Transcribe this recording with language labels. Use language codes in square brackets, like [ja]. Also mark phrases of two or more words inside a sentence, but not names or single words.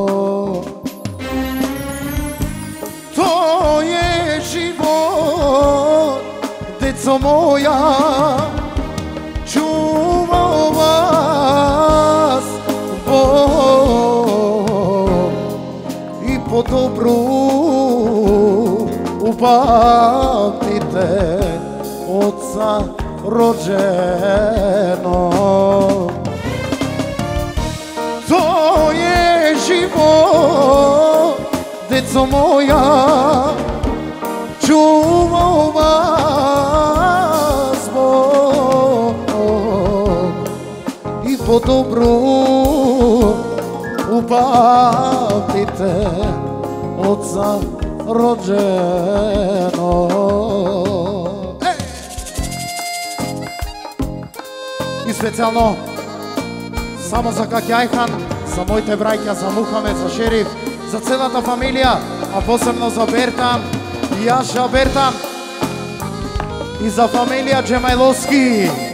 [mk] Тој е живот, [sr] деco моја, чува вас Бог и по добру упамтите Отца роđeno. [mk] Тој е живот, [sr] деco моја, čuva vas Bog i po dobru upamtite Otca rođeno. [mk] И специјално само за Какјајхан, за моите браќа, за Мухамед, за Шериф, за целата фамилија, а посебно за Бертан, Јаша Бертан и за фамилија Джемајловски.